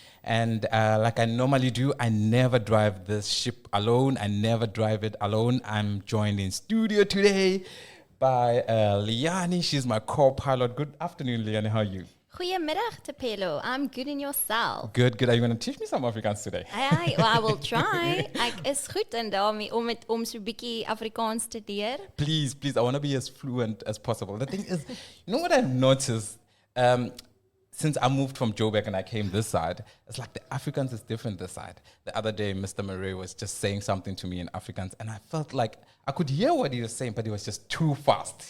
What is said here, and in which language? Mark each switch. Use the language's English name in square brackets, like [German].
[English] And like I normally do, I never drive this ship alone. I never drive it alone. I'm joined in studio today by Liani. She's my co-pilot. Good afternoon, Liani. How are you? Goeiemiddag, Tepelo. I'm good in yourself. Good. Are you going to teach me some Afrikaans today? I will try. [Afrikaans] Ek is goed in daarmee om so 'n bietjie Afrikaans te leer. [English] Please, I want to be as fluent as possible. The thing is, you know what I've noticed? Since I moved from Joburg and I came this side, it's like the Afrikaans is different this side. The other day, Mr. Murray was just saying something to me in Afrikaans, and I felt like I could hear what he was saying, but it was just too fast.